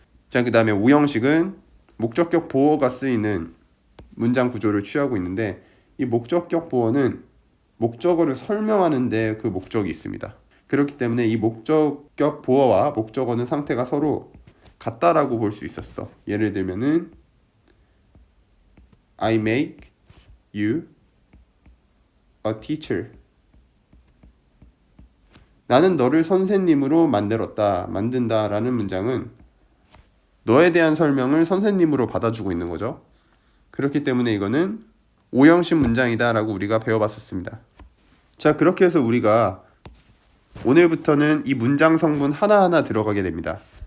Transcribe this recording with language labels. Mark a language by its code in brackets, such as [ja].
[ko] 자, 그 다음에 5형식은 목적격 보어가 쓰이는 문장 구조를 취하고 있는데, 이 목적격 보어는 목적어를 설명하는데 그 목적이 있습니다. 그렇기 때문에 이 목적격 보어와 목적어는 상태가 서로 같다라고 볼 수 있었어. [en] 예를 들면은 I make you a teacher. [ko] 나는 너를 선생님으로 만든다 라는 문장은 너에 대한 설명을 선생님으로 받아주고 있는 거죠. 그렇기 때문에 이거는 5형식 문장이다 라고 우리가 배워봤었습니다. 자, 그렇게 해서 우리가 오늘부터는 이 문장 성분 하나하나 들어가게 됩니다.